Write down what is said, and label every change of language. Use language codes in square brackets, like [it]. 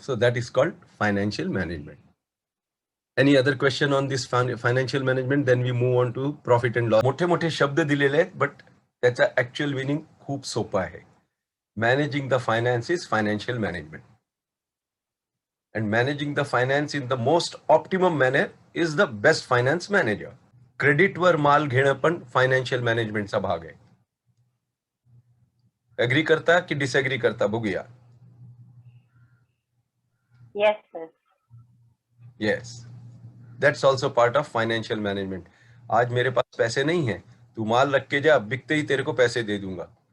[en] So that is called financial management. Any other question on this financial management? Then we move on to profit and loss. [mr] मोठे मोठे शब्द दिलेले आहेत, but त्याचा actual meaning खूप सोपं आहे. [en] Managing the finance is financial management. And managing the finance in the most optimum manner is the best finance manager. [mr] Credit वर माल घेणं पण फायनान्शियल मॅनेजमेंटचा भाग आहे. अग्री करता की डिसएग्री करता? बघूया. [en] Yes sir. Yes, that's also part of financial management. [hi] आज मेरे पास पैसे नहीं है, तू माल रख के जा, बिकते ही तेरे को पैसे दे दूंगा.